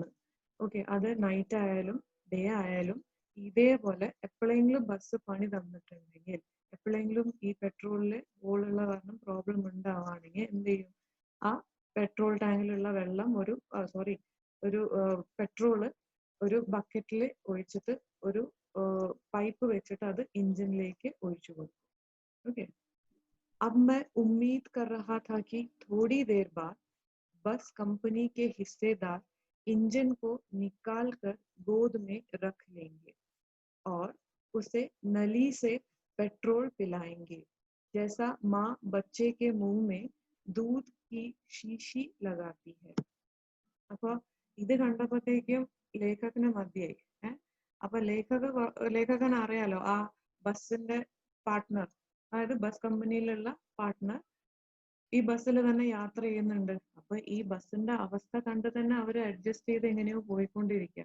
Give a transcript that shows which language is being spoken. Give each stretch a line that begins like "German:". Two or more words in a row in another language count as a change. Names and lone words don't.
Malayalam: ഓക്കെ, അത് നൈറ്റ് ആയാലും ഡേ ആയാലും ഇതേപോലെ എപ്പോഴെങ്കിലും ബസ് പണി തന്നിട്ടുണ്ടെങ്കിൽ, എപ്പോഴെങ്കിലും ഈ പെട്രോളില് ഹോളുള്ള കാരണം പ്രോബ്ലം ഉണ്ടാവുകയാണെങ്കിൽ എന്ത് ചെയ്യും? ആ പെട്രോൾ ടാങ്കിലുള്ള വെള്ളം ഒരു പെട്രോള് ഒരു ബക്കറ്റിൽ ഒഴിച്ചിട്ട് ഒരു പൈപ്പ് വെച്ചിട്ട് അത് इंजन ഒഴിച്ചു കൊടുക്കും.
Hindi: ओके, अब मैं उम्मीद कर रहा था कि थोड़ी देर बाद बस कंपनी के हिस्सेदार इंजन को निकाल कर गोद में रख लेंगे और उसे नली से पेट्रोल पिलाएंगे, जैसा माँ बच्चे के मुंह में दूध की शीशी लगाती है.
Malayalam: അപ്പൊ ഇത് കണ്ടപ്പോഴത്തേക്കും ലേഖകന് മതിയായി. അപ്പൊ ലേഖകൻ അറിയാലോ ആ ബസ്സിന്റെ പാർട്ട്ണർ, അതായത് ബസ് കമ്പനിയിലുള്ള പാർട്ട്ണർ ഈ ബസ്സിൽ തന്നെ യാത്ര ചെയ്യുന്നുണ്ട്. അപ്പൊ ഈ ബസ്സിന്റെ അവസ്ഥ കണ്ട് തന്നെ അവര് അഡ്ജസ്റ്റ് ചെയ്ത് എങ്ങനെയോ പോയിക്കൊണ്ടിരിക്കുക.